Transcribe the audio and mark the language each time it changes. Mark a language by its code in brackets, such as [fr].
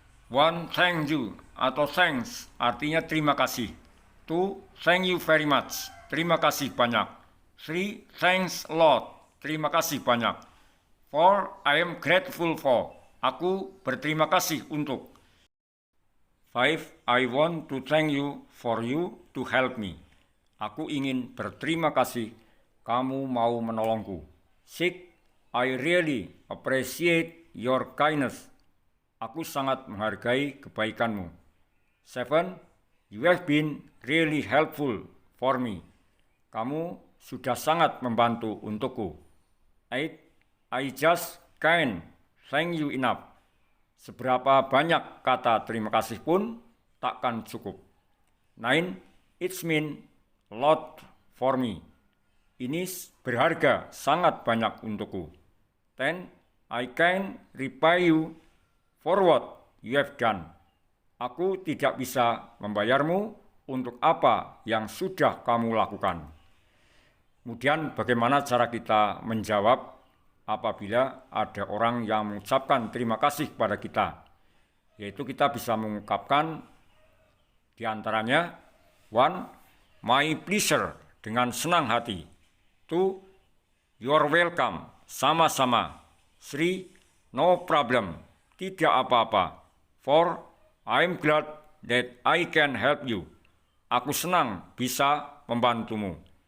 [en] One, thank you [id] atau thanks artinya terima kasih. [en] Two, thank you very much, [id] terima kasih banyak. [en] Three, thanks a lot, [id] terima kasih banyak. [en] For I am grateful for, [id] Aku berterima kasih untuk. 5. [en] I want to thank you for you to help me. [id] Aku ingin berterima kasih kamu mau menolongku. 6. [en] I really appreciate your kindness. [id] Aku sangat menghargai kebaikanmu. 7. [en] You have been really helpful for me. [id] Kamu sudah sangat membantu untukku. 8. [en] I just can't thank you enough. [id] Seberapa banyak kata terima kasih pun takkan cukup. 9. [en] It's mean a lot for me. [id] Ini berharga sangat banyak untukku. [en] 10. I can repay you for what you have done. [id] Aku tidak bisa membayarmu untuk apa yang sudah kamu lakukan. Kemudian bagaimana cara kita menjawab apabila ada orang yang mengucapkan terima kasih kepada kita? Yaitu kita bisa mengungkapkan diantaranya 1. [en] My pleasure, [id] dengan senang hati. [en] 2. You're welcome, [id] sama-sama. [en] 3. No problem, [id] tidak apa-apa. 4. [en] I'm glad that I can help you. [id] Aku senang bisa membantumu.